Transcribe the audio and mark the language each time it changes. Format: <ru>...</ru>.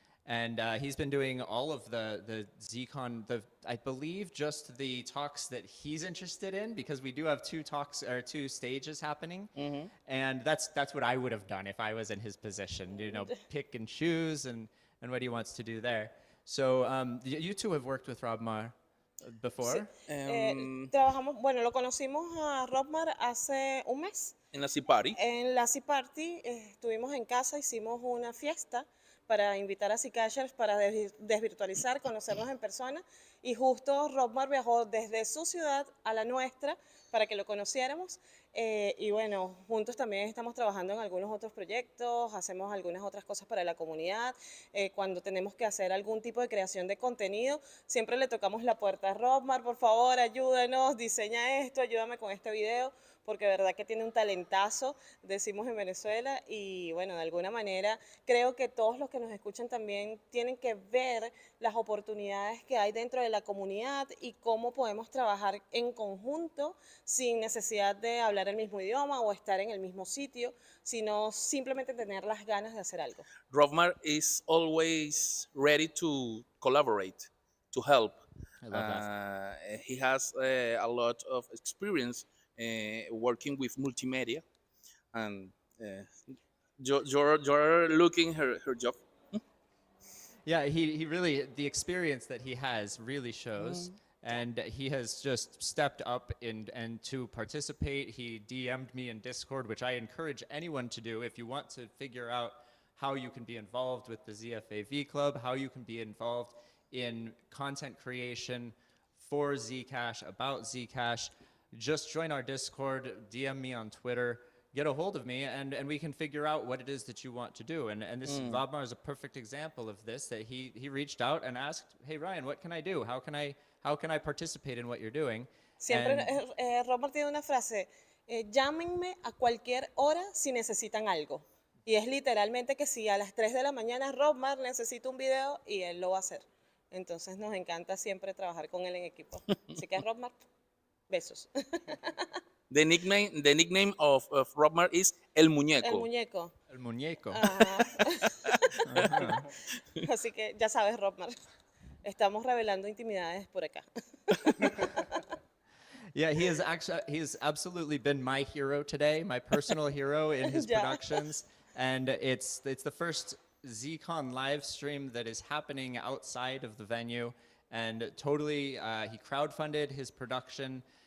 <en>And he's been doing all of the Zcon, I believe just the talks that he's interested in, because we do have 2 talks or 2 stages happening. And that's what I would have done if I was in his position, you know, pick and choose and what he wants to do there. So you 2 have worked with Robmar before?</en> <es>Sí. Trabajamos, bueno, lo conocimos a Robmar hace un mes. En la Sea Party. En la Sea Party estuvimos en casa, hicimos una fiesta para invitar a Zcashers para desvirtualizar, conocernos en persona, y justo Robmar viajó desde su ciudad a la nuestra para que lo conociéramos, y bueno, juntos también estamos trabajando en algunos otros proyectos, hacemos algunas otras cosas para la comunidad. Cuando tenemos que hacer algún tipo de creación de contenido, siempre le tocamos la puerta a Robmar: por favor, ayúdanos, diseña esto, ayúdame con este video, porque de verdad que tiene un talentazo, decimos en Venezuela, y bueno, de alguna manera creo que todos los que nos escuchan también tienen que ver las oportunidades que hay dentro de la comunidad y cómo podemos trabajar en conjunto sin necesidad de hablar el mismo idioma o estar en el mismo sitio, sino simplemente tener las ganas de hacer algo.</es> <en>Robmar is always ready to collaborate, to help. I love that. He has a lot of experience working with multimedia, and you're looking her job. Yeah, he really, the experience that he has really shows, and he has just stepped up and to participate. He DM'd me in Discord, which I encourage anyone to do if you want to figure out how you can be involved with the ZFAV Club, how you can be involved in content creation for Zcash, about Zcash. Just join our Discord, DM me on Twitter, get a hold of me, and we can figure out what it is that you want to do. And this Robmar is a perfect example of this, that he reached out and asked, hey Ryan, what can I do? How can I participate in what you're doing?</en> <es>Siempre Robmar tiene una frase: llámenme a cualquier hora si necesitan algo. Y es literalmente que si a las 3 de la mañana Robmar necesita un video, y él lo va a hacer. Entonces nos encanta siempre trabajar con él en equipo. Así que Robmar, besos.</es> <en>The nickname of Robmar is El Muñeco.</en> <es>El muñeco. El muñeco. Así que ya sabes, Robmar, estamos revelando intimidades por acá.</es> <en>Yeah, he has absolutely been my hero today, my personal hero in his productions, and it's the first Zcon live stream that is happening outside of the venue, and totally he crowdfunded his production.</en>